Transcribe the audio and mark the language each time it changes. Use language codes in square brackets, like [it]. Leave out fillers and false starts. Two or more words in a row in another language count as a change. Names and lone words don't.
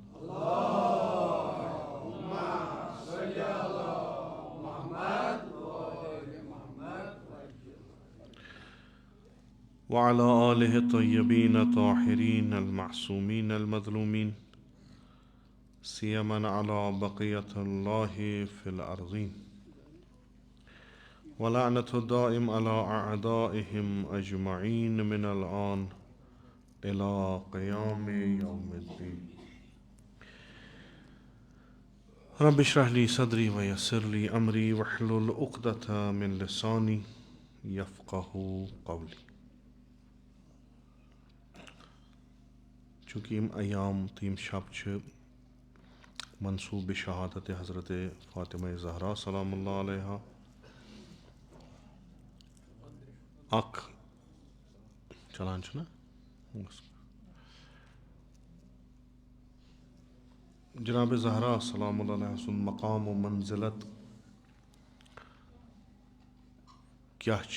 [ar] وعلى آله الطيبين الطاهرين المعصومين المظلومين، سيما على بقية الله في الأرضين، ولعنة الدائم على أعدائهم أجمعين من الآن إلى قيام يوم الدين. رب اشرح لي صدري ويسر لي أمري واحلل عقدة من لساني يفقه قولي. [ks] चूँकि यम अयाम तीम शब मनसूब शहादत हज़रत फ़ातिमा ज़हरा [ar] سلام الله عليها [ks] अख चलान ना जनाब ज़हरा [ar] سلام الله عليها [ks] सुन मकाम व मंजिलत क्या